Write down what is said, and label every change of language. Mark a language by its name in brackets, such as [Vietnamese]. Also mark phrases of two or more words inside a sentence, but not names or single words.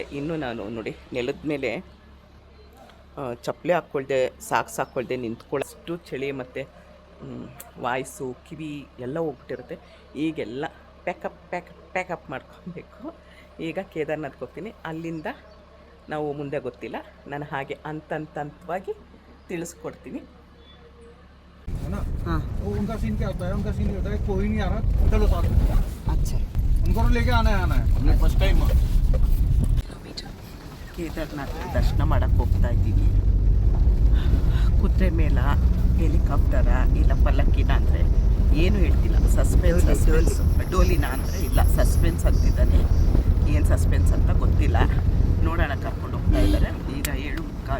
[Kannada] ಇನ್ನು ನಾನು ನೋಡಿ, ನೆಲದ ಮೇಲೆ ಚಪ್ಪಲಿ ಹಾಕ್ಕೊಳ್ದೆ, ಸಾಕ್ಸ್ ಹಾಕ್ಕೊಳ್ದೆ ನಿಂತ್ಕೊಳ್ಳೋಷ್ಟು ಚಳಿ. ಮತ್ತು ವಾಯ್ಸು, ಕಿವಿ ಎಲ್ಲ ಹೋಗ್ಬಿಟ್ಟಿರುತ್ತೆ. ಈಗೆಲ್ಲ ಪ್ಯಾಕಪ್ ಮಾಡ್ಕೊಬೇಕು. ಈಗ ಕೇದಾರ್ನಾಥ್ಗೆ ಹೋಗ್ತೀನಿ. ಅಲ್ಲಿಂದ ನಾವು ಮುಂದೆ ಗೊತ್ತಿಲ್ಲ, ನಾನು ಹಾಗೆ ಹಂತವಾಗಿ ತಿಳಿಸ್ಕೊಡ್ತೀನಿ. [Hindi] हाँ वो उनका सीन क्या होता है? उनका सीन होता है कोई नहीं आ रहा, चलो साथ में। अच्छा, उनको तो लेके आना है हमने [English] first time. [Kannada] ಕೇದಾರ್ನಾಥ್ ದರ್ಶನ ಮಾಡೋಕ್ಕೆ ಹೋಗ್ತಾ ಇದ್ದೀವಿ. ಕುದುರೆ ಮೇಲ, ಹೆಲಿಕಾಪ್ಟರ, ಇಲ್ಲ ಪಲ್ಲಕ್ಕಿನ ಅಂದರೆ ಏನು ಹೇಳ್ತಿಲ್ಲ. ಸಸ್ಪೆನ್ಸ್. ಡೋಲಿನ ಅಂದರೆ ಇಲ್ಲ, ಸಸ್ಪೆನ್ಸ್ ಅಂತಿದ್ದಾನೆ. ಏನು ಸಸ್ಪೆನ್ಸ್ ಅಂತ ಗೊತ್ತಿಲ್ಲ. ನೋಡೋಣ, ಕರ್ಕೊಂಡು ಹೋಗ್ತಾ ಇದ್ದಾರೆ. ಈಗ 7